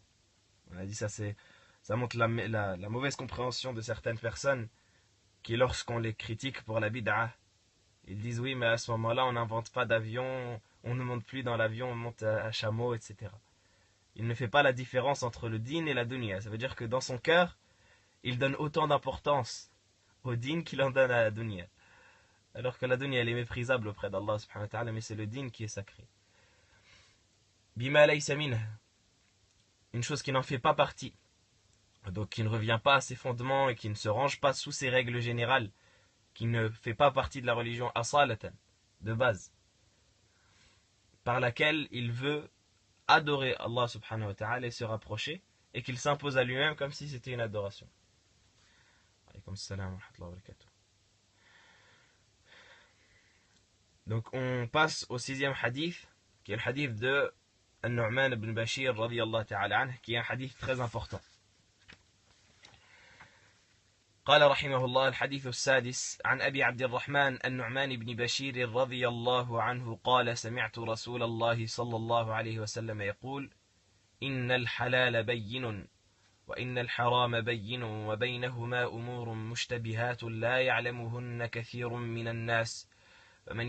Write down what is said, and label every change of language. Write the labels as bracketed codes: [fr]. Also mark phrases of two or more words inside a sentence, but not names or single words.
[fr] On a dit ça montre la mauvaise compréhension de certaines personnes qui, lorsqu'on les critique pour la bid'ah, ils disent oui, mais à ce moment-là, on n'invente pas d'avion, on ne monte plus dans l'avion, on monte à chameau, etc. Il ne fait pas la différence entre le din et la dunya. Ça veut dire que dans son cœur, il donne autant d'importance au din qu'il en donne à la dunya. Alors que la dunya, elle est méprisable auprès d'Allah [ar] سبحانه وتعالى, [fr] mais c'est le din qui est sacré. [ar] بما ليس منها, [fr] une chose qui n'en fait pas partie, donc qui ne revient pas à ses fondements et qui ne se range pas sous ses règles générales, qui ne fait pas partie de la religion asalatan, de base, par laquelle il veut adorer Allah [ar] سبحانه وتعالى [fr] et se rapprocher, et qu'il s'impose à lui-même comme si c'était une adoration. [ar] عليكم السلام ورحمة الله وبركاته. [fr] Donc on passe au 6e hadith, qui est le hadith de An-Nu'man ibn Bashir [ar] رضي الله تعالى عنه, [fr] qui est un hadith très important. [ar] قال رحمه الله الحديث السادس عن أبي عبد الرحمن النعمان بن بشير رضي الله عنه قال سمعت رسول الله صلى الله عليه وسلم يقول إن الحلال بين وإن الحرام بين وبينهما أمور مشتبهات لا يعلمهن كثير من الناس فمن